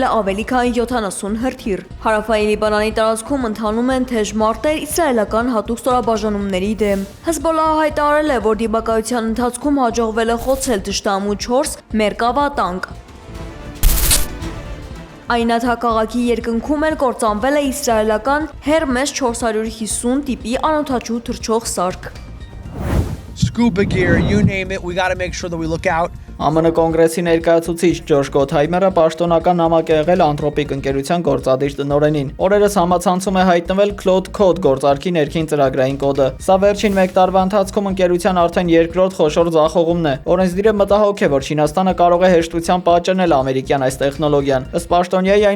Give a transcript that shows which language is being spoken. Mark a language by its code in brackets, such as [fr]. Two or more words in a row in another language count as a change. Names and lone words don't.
[hy] է ավելի քան 70 հրթիռ։ Հարավային Լիբանանի տարածքում ընթանում են թեժ մարտեր իսրայելական հատուկ ստորաբաժանումների դեմ։ Հեզբոլլահը հայտարարել է, որ դիմակայության ընթացքում հաջողվել է խոցել թշնամու 4 Մերկավա տանկ։ Այնաթ քաղաքի երկնքում էլ կործանվել է իսրայելական Hermes 450 տիպի անօդաչու թռչող սարք։ [en] Scuba gear, you name it, we got to make sure that we look out. [hy] ԱՄՆ կոնգրեսի ներկայացուցիչ Ջորջ Գոթհայմերը պաշտոնական նամակ է եղել Անթրոպիկ ընկերության գործադիր տնօրենին։ Օրերս համացանցում է հայտնվել Cloud Code գործարքի ներքին ծրագրային կոդը։ Սա վերջին 1 տարվա ընթացքում ընկերության արդեն երկրորդ խոշոր ձախողումն է։ Օրենսդիրը մտահոգ է, որ Չինաստանը կարող է հեշտությամբ պատճենել ամերիկյան այս տեխնոլոգիան։ Ըստ պաշտոնյայի այն